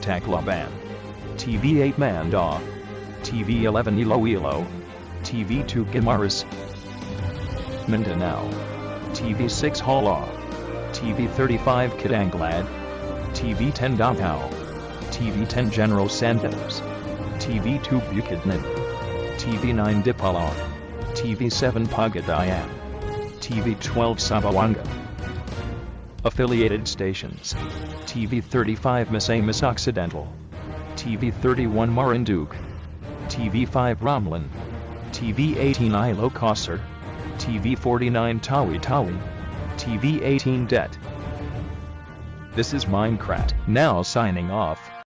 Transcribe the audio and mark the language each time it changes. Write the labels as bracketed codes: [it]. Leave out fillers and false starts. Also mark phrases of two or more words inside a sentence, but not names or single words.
[en] Tacloban, TV8 Mandaw, TV11 Iloilo, TV2 Guimaras, Mindanao, TV6 Hala, TV35 Kidanglad, TV10 Davao, TV10 General Santos, TV2 Bukidnon, TV9 Dipolog, TV7 Pagadayan, TV12 Sabaanga. Affiliated stations: TV35 Misamis Occidental, TV31 Marinduque, TV5 Romlan, TV18 Ilo Coser, TV49 Tawi Tawi, TV18 Det. This is Minecraft, now signing off.